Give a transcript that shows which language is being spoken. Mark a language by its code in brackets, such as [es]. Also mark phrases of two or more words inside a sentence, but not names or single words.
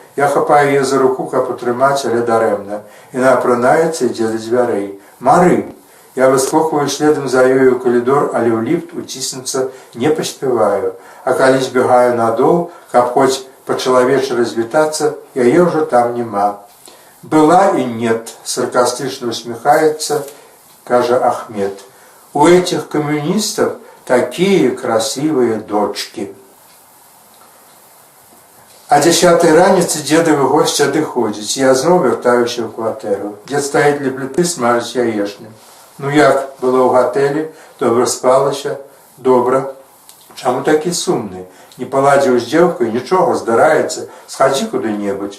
[be] Я хапаю яе за руку, каб утрымаць, але дарэмна. Яна апранаецца і ідзе да дзвярэй. «Мары!» Я выскокваю следам за ёю ў калідор, але ў ліфт уціснуцца не паспяваю. А калі збегаю надол, каб хоць па-чалавечы развітацца, яе ўжо там няма. [ru] «Была и нет», [be] саркастычна усмехается, кажа Ахмед. [ru] «У этих коммунистов такие красивые дочки». [be] А 10-й раніцы дзедавы госць адыходзіць. Я зноў вяртаюся ў кватэру. Дзед стаіць ля пліты, смажыць яешню. «Ну як, было ў гатэлі? Добра спалася?» «Добра». «Чаму такі сумны? Не паладзіў з дзеўкай? Нічога, здараецца. Схадзі куды-небудзь.